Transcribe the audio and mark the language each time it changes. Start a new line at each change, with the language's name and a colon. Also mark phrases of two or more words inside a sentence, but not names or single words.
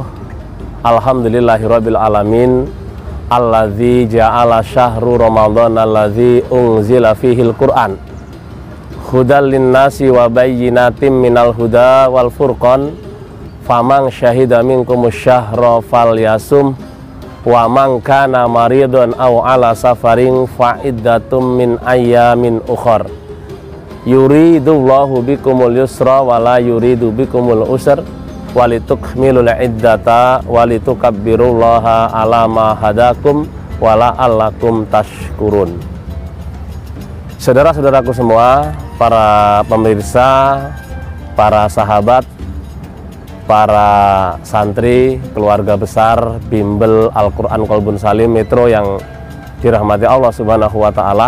Arabic: الحمد لله رب العالمين. الذي جعل شهر رمضان الذي أنزل فيه القرآن هدى للناس وبينات من الهدى والفرقان فمن شهد منكم الشهر فليصم ومن كان مريض أو على سفر فعدة من أيام أخر. يريد الله بكم اليسر ولا يريد بكم العسر ولتكملوا العدة ولتكبروا الله على ما هداكم ولعلكم تشكرون.
Indonesian: Saudara-saudaraku semua, para pemirsa, para sahabat, para santri, keluarga besar Bimbel Al-Quran Qalbun Salim Metro yang dirahmati Allah
Arabic: سبحانه وتعالى.